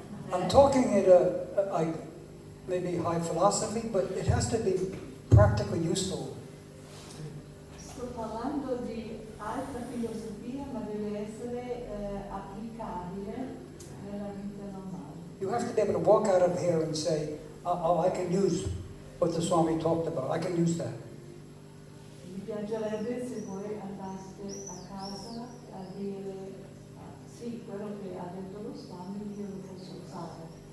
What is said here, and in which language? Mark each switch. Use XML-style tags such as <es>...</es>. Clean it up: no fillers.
<en>I'm talking at a maybe high philosophy, but it has to be practically useful.</en> <it>Sto parlando di alta filosofia, ma deve essere applicabile nella vita normale.</it> <en>You have to be able to walk out of here and say, oh, I can use what the Swami talked about. I can use that.</en> <it>Mi piacerebbe se voi andaste a casa a dire sì, quello che ha detto lo Swami io lo posso usare.</it>